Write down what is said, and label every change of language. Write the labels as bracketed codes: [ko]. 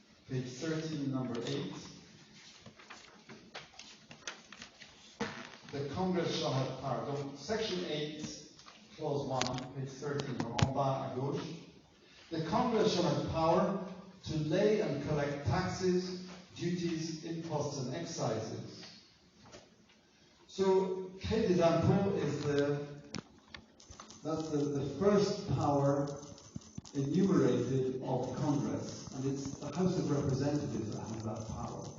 [en] Page 13, number 8. The Congress shall have power. [fr] Donc, section 8, clause 1, page 13, en bas à gauche. [en] The Congress shall have power to lay and collect taxes, duties, imposts, and excises. So, [fr] créer des impôts [en] is the first power enumerated of Congress, and it's the House of Representatives that has that power.